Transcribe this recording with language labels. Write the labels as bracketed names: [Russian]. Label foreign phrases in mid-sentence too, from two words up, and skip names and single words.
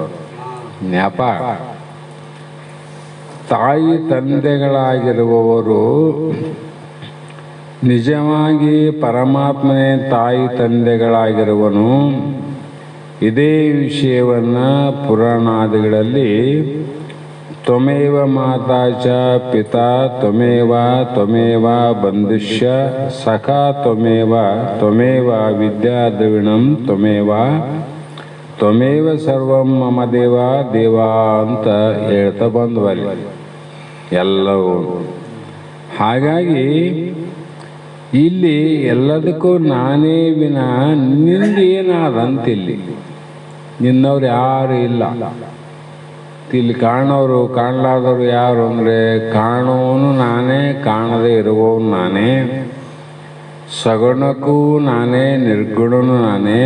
[Kannada] ನೆಪ. ತಾಯಿ ತಂದೆಗಳಾಗಿರುವವರು ನಿಜವಾಗಿ ಪರಮಾತ್ಮನೇ ತಾಯಿ ತಂದೆಗಳಾಗಿರುವನು. ಇದೇ ವಿಷಯವನ್ನು ಪುರಾಣಾದಿಗಳಲ್ಲಿ [Sanskrit] ತ್ವಮೇವ ಮಾತಾ ಚ ಪಿತಾ ತ್ವಮೇವ ತ್ವಮೇವ ಬಂಧುಶ್ಚ ಸಖಾ ತ್ವಮೇವ ತ್ವಮೇವ ವಿದ್ಯಾ ದ್ರವಿಣಂ ತ್ವಮೇವ ತ್ವಮೇವ ಸರ್ವಂ ಮಮ ದೇವ ದೇವ [Kannada] ಅಂತ ಹೇಳ್ತಾ ಬಂದ್ವಲ್ಲಿ ಎಲ್ಲವೂ. ಹಾಗಾಗಿ ಇಲ್ಲಿ ಎಲ್ಲದಕ್ಕೂ ನಾನೇ ವಿನ ನಿಂದೇನಾದಂತಿಲ್ಲಿ. ನಿನ್ನವ್ರು ಯಾರು ಇಲ್ಲ. ಇಲ್ಲಿ ಕಾಣೋರು ಕಾಣಲಾದವರು ಯಾರು ಅಂದರೆ ಕಾಣೋನು ನಾನೇ, ಕಾಣದೇ ಇರುವವನು ನಾನೇ, ಸಗುಣಕ್ಕೂ ನಾನೇ, ನಿರ್ಗುಣನು ನಾನೇ.